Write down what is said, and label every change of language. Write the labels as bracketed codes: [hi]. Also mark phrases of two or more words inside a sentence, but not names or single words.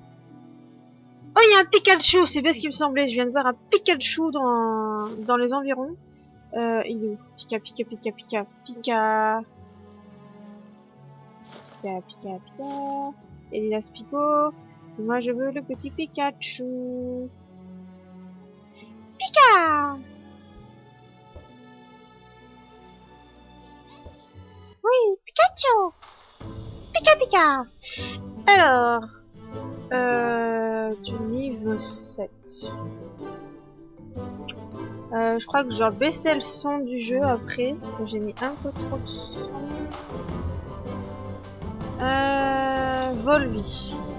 [fr] Oh, il y a un Pikachu, c'est bien ce qui me semblait, je viens de voir un Pikachu dans les environs. Il est où? Pika, Pika, Pika, Pika, Pika... Pika, Pika, Pika... Elias Pico... Moi, je veux le petit Pikachu... Pika! Oui, Pikachu! Pika, Pika! Alors... du niveau 7. Je crois que je dois baisser le son du jeu après, parce que j'ai mis un peu trop de son. Volvi.